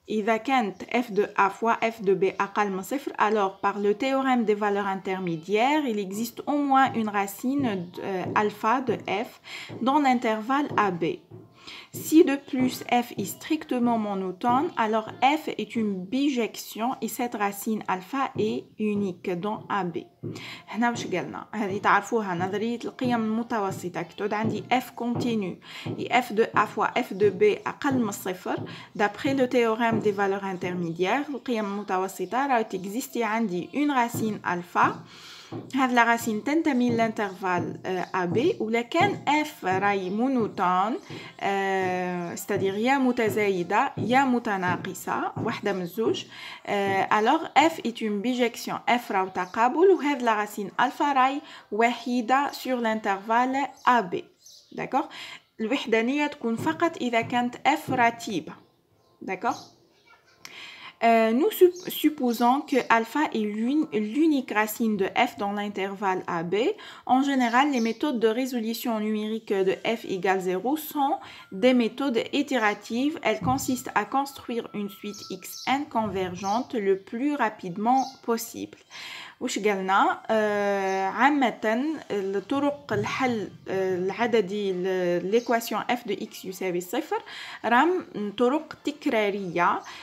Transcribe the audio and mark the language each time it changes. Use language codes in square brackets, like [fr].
[ar] إذا كانت [fr] f de a fois f de b [ar] أقل من صفر, [fr] alors par le théorème des valeurs intermédiaires, il existe au moins une racine alpha de f dans l'intervalle AB. Si de plus f est strictement monotone, alors f est une bijection et cette racine alpha est unique dans AB. [ar] هنا واش قلنا, هذه تعرفوها نظرية القيم المتوسطة. كتعود عندي [fr] f continue et f de a fois f de b [ar] أقل من الصفر, [fr] d'après le théorème des valeurs intermédiaires, [ar] القيم المتوسطة راه تكزيستي عندي [fr] une racine alpha. [ar] هذه la racine تنتمي للانترفال AB, ولكن f راهي مونوتون, [fr] c'est-à-dire [ar] يا متزايدة يا متناقصة, واحدة من الزوج. [fr] alors f est une bijection, f [ar] راهو تقابل, وهذه [fr] la racine alpha [ar] راهي وحيدة [fr] sur l'intervalle AB. d'accord? [ar] الوحدانية تكون فقط إذا كانت f رتيبة. [fr] d'accord? Nous supposons que alpha est l'unique racine de f dans l'intervalle AB. En général, les méthodes de résolution numérique de f égale 0 sont des méthodes itératives. Elles consistent à construire une suite xn convergente le plus rapidement possible. [ar] وش قلنا عامة طرق الحل العددي [fr] l'équation f de x [ar] يساوي صفر راهم طرق تكرارية.